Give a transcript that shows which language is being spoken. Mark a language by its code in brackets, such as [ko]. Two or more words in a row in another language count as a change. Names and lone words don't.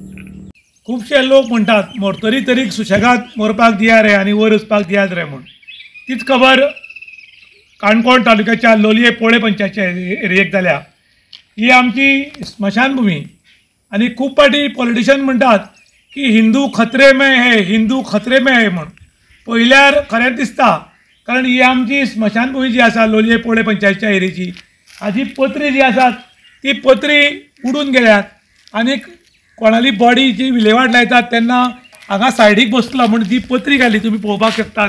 [kok] खूबशे लोक म्हणटात मरतरी तरी सुशेगाद मरपाक दिया रे आनी वयर वचपाक दियात रे म्हूण। तीच खबर काणकोण तालुक्याच्या लोलये पोळे पंचायतच्या एरियेक जाल्या। ही आमची स्मशान भुमी आनी खूब फाटी पॉलिटिशियन म्हणटात की [hi] हिंदू खतरे में है, हिंदू खतरे में है [kok] म्हूण। पळयल्यार खरेंच दिसता, कारण ही आमची स्मशान भुमी जी आसा लोलये पोळे पंचायतच्या एरियेची, हाजी पत्री जी आसात ती पत्री उडून गेल्यात आनीक कोणाली बॉडी जी विलेवाट लायतात तेन्ना हांगा सायडीक बसलो म्हणून ती पत्री घाली तुमी पळोवपाक शकतात।